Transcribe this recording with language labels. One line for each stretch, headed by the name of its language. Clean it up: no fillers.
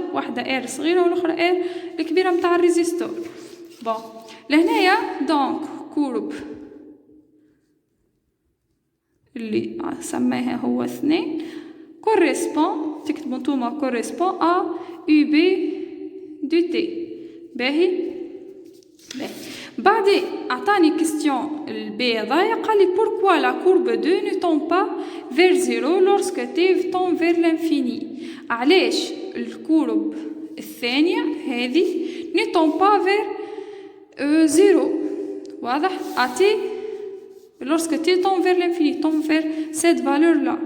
Arabic: واحدة ار صغيرة والاخرى ار الكبيرة متاع الريزيستور. بون لهنايا دونك كورب اللي سماها هو 2 كوريسبون، تكتبو نتوما كوريسبون ا يو بي دو تي. باهي بعدين عطاني كيستيون البي هذايا، قال لي
French: pourquoi la courbe 2 ne tend pas vers 0 lorsque t tend vers l'infini.
Arabic: علاش الكورب الثانية هذه
French: ne tend pas vers 0،
Arabic: واضح.
French: اتي lorsque t tend vers l'infini tend vers cette valeur là.